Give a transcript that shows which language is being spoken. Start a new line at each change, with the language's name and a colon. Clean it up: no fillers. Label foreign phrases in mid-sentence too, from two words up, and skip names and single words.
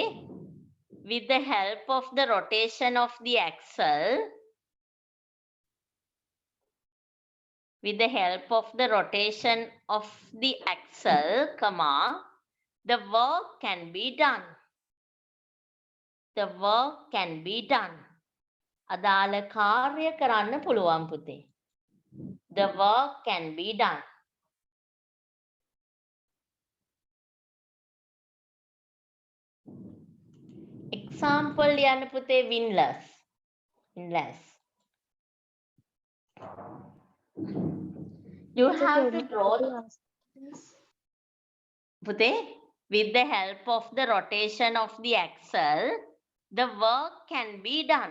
English: With the help of the rotation of the axle, the work can be done.
Sinhala: අදාළ කාර්ය කරන්න පුළුවන් පුතේ.
English: The work can be done. Example
Sinhala: ලියන්න පුතේ
English: windlass. You have to draw පුතේ, with the help of the rotation of the axle, the work can be done.